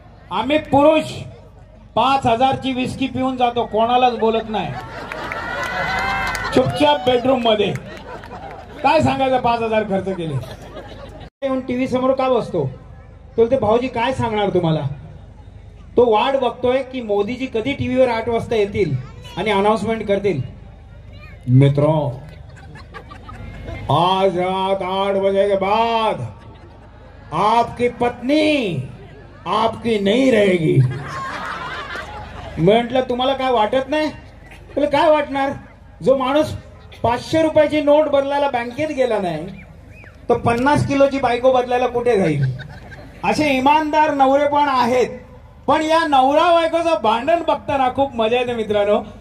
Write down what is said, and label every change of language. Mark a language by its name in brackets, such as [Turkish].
[Marathi] आम्ही पुरुष 5,000 ची विस्की पिऊन जातो, कोणालाच बोलत नाही, चुपचाप बेडरूम मध्ये. काय सांगायचं 5,000 खर्च केले. येऊन टीव्ही समोर का बसतो? तो ते भाऊजी काय सांगणार तुम्हाला. तो वाट बघतोय की मोदीजी कधी टीव्हीवर 8 वाजता येतील आणि अनाउन्समेंट करतील. [Hindi] मित्रों, आज रात 8 बजे के बाद आपकी पत्नी आपकी नहीं रहेगी. [Marathi] म्हटलं तुम्हाला काय वाटत नाही? तुला काय वाटणार? जो माणूस 500 रुपयाची नोट बदलायला बँकेत गेला नाही तो 50 किलोची बायको बदलायला कुठे जाईल? असे इमानदार नवरे पण आहेत. पण या नवरा बायकोचं भांडण बघताना खूप मजा येते मित्रांनो.